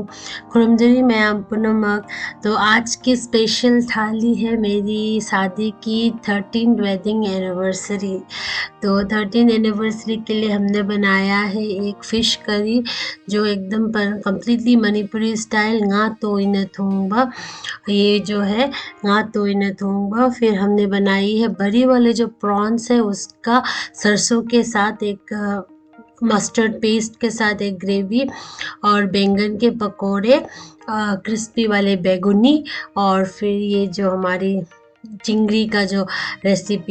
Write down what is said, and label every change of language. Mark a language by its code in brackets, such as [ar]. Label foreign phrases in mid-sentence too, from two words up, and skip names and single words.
[hi] खुरमजरी मैं आप पुनमक। तो आज की स्पेशल थाली है मेरी शादी की 13 [en] wedding anniversary. [hi] तो 13 एनिवर्सरी के लिए हमने बनाया है एक फ़िश करी जो एकदम कम्प्लीटली मणिपुरी स्टाइल [mni] nga toina thongba। [hi] ये जो है [mni] nga toina thongba। [hi] फिर हमने बनाई है बड़ी वाले जो प्रॉन्स है उसका सरसों के साथ एक [en] mustard paste [hi] के साथ एक ग्रेवी और बैंगन के पकोड़े, क्रिस्पी वाले बैगुनी, और फिर ये जो हमारी चिंगड़ी का जो रेसिपी।